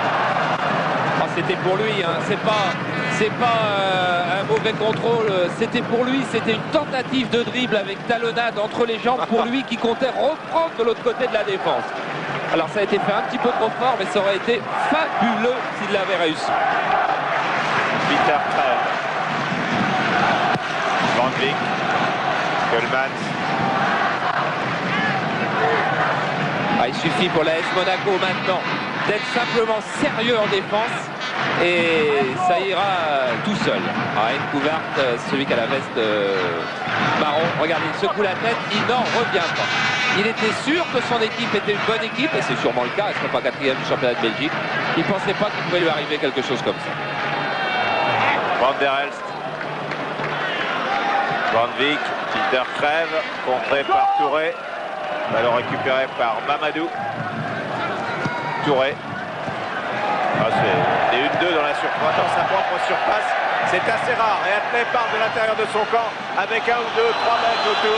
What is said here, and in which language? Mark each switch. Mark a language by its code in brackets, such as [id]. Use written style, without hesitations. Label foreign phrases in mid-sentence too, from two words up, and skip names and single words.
[fr] Oh, c'était pour lui, hein. C'est pas un mauvais contrôle. C'était pour lui. C'était une tentative de dribble avec talonnade entre les jambes pour lui qui comptait reprendre de l'autre côté de la défense. Alors ça a été fait un petit peu trop fort, mais ça aurait été fabuleux s'il l'avait réussi. Peter Krell. Van de Beek. Keulemans. Il suffit pour l'AS Monaco maintenant d'être simplement sérieux en défense et ça ira tout seul. Kouvart, celui qui a la veste marron, regardez, il secoue la tête, il n'en revient pas. Il était sûr que son équipe était une bonne équipe, et c'est sûrement le cas, il ne sera pas 4e du championnat de Belgique. Il ne pensait pas qu'il pouvait lui arriver quelque chose comme ça. Van der Elst. Van de Beek. Peter Crève, contré par Touré. Ballon récupéré par Mamadou. Touré. C'est des 1-2 dans la surface, dans sa propre surface. C'est assez rare. Et Atlet part de l'intérieur de son camp avec 1 ou 2, 3 mètres autour.